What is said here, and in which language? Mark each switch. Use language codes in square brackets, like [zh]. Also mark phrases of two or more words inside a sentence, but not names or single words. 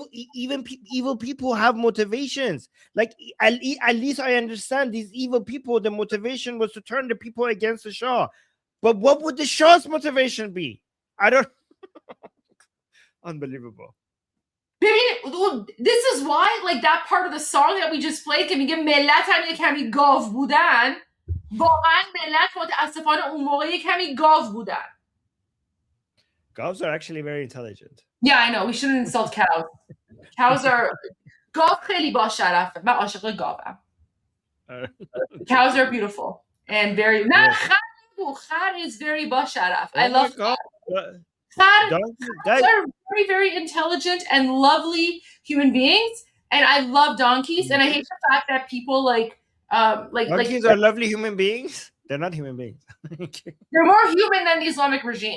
[en] Even evil people have motivations. Like at least I understand these evil people. The motivation was to turn the people against the Shah. But what would the Shah's motivation be? I don't. Unbelievable. This is why, like, that part of the song that we just played [fa] که میگه ملت هم کمی گاو بودن، واقعا ملت متاسفانه اون موقع کمی گاو بودن. [en] Cows are actually very intelligent. Yeah, I know. We shouldn't insult cows. Cows are [fa] گاو خیلی با شرفه. من عاشق گاوم. [en] Cows are beautiful and very خر is very [fa] با شرف. [en] I love that. Donkeys are very, very intelligent and lovely human beings, and I love donkeys. And I hate the fact that people donkeys are lovely human beings. They're not human beings. They're more human than the Islamic regime.